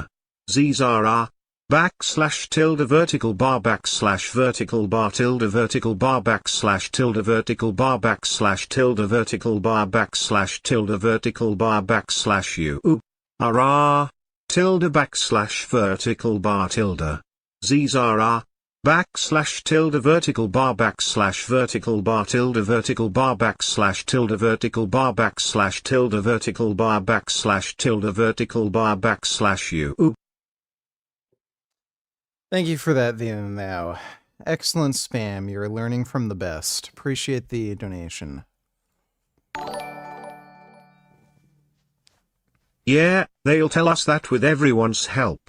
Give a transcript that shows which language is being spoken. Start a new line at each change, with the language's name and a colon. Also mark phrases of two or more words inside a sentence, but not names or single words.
English: Zara backslash tilde vertical bar backslash vertical bar tilde vertical bar backslash tilde vertical bar backslash tilde vertical bar backslash tilde vertical bar backslash tilde backslash vertical bar tilde. Zara backslash tilde vertical bar backslash vertical bar tilde vertical bar backslash tilde vertical bar backslash tilde vertical bar backslash tilde vertical bar backslash Thank you for that, the now. Excellent spam. You're learning from the best. Appreciate the donation. Yeah, they'll tell us that with everyone's help.